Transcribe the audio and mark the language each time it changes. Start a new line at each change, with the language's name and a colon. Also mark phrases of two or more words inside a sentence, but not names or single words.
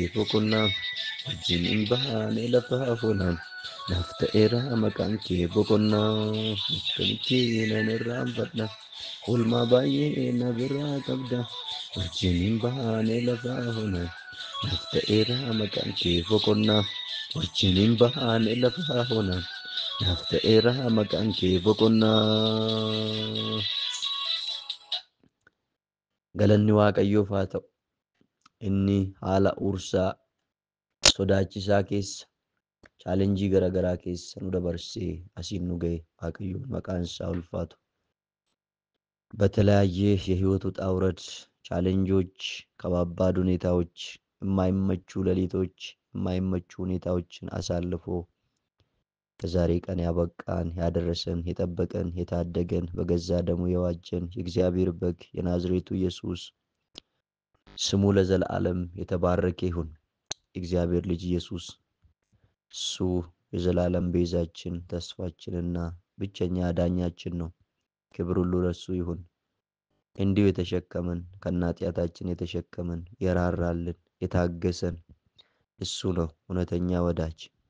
Oromo: boqonnaa wajjiniin baane lafa hona nafta'eera maqaan kee boqonnaa akkamitti nan irraanfadha oolmaa baay'ee na biraa qabda wajjiniin baane lafa hona nafta'eera maqaan kee boqonnaa wajjiniin baane lafa hona nafta'eera maqaan kee boqonnaa. Galanni Waaqayyoof haa ta'u. Inni haala ursaa sodaachisaa keessa chaalenjii garaagaraa keessa nu dabarsee asiin nu ga'e Waaqayyoon maqaan isaa ulfaatu.
Amharic: በተለያየ የህይወት ውጣ ውረድ ቻሌንጆች ከባባድ ሁኔታዎች የማይመቹ ሌሊቶች የማይመቹ ሁኔታዎችን አሳልፎ ከዛሬ ቀን ያበቃን ያደረሰን የጠበቀን የታደገን በገዛ ደሙ የዋጀን የእግዚአብሔር በግ የናዝሬቱ ኢየሱስ ስሙ ለዘላለም የተባረከ ይሁን። የእግዚአብሔር ልጅ ኢየሱስ እሱ የዘላለም ቤዛችን ተስፋችንና ብቸኛ አዳኛችን ነው። ክብር ሁሉ ለሱ ይሁን። እንዲሁ የተሸከመን ከናጢያታችን የተሸከመን የራራልን የታገሰን እሱ ነው እውነተኛ ወዳጅ።